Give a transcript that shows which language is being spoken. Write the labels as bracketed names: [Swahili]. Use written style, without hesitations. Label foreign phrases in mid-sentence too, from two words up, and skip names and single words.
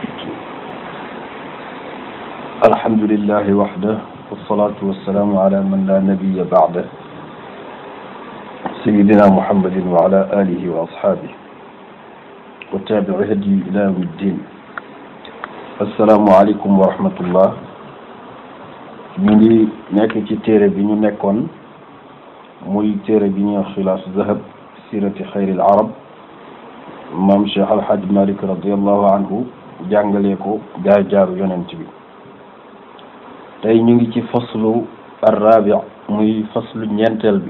[Arabic] الحمد لله وحده والصلاة والسلام على من لا نبي بعده سيدنا محمد وعلى آله وأصحابه وتابع هدي إلى يوم الدين. السلام عليكم ورحمة الله. [Wolof] ñu ngi nekk ci téere bi ñu nekkoon muy téere bi ñuy wax Xilaasu Zahab sirati xayril arab maam Cheikh Alhaj Malik [Arabic] رضي الله عنه [Wolof] jàngalee ko jaar-jaaru yonent bi. tey ñu ngi ci [Arabic] فصل الرابع [Wolof] muy faslu ñeenteel bi.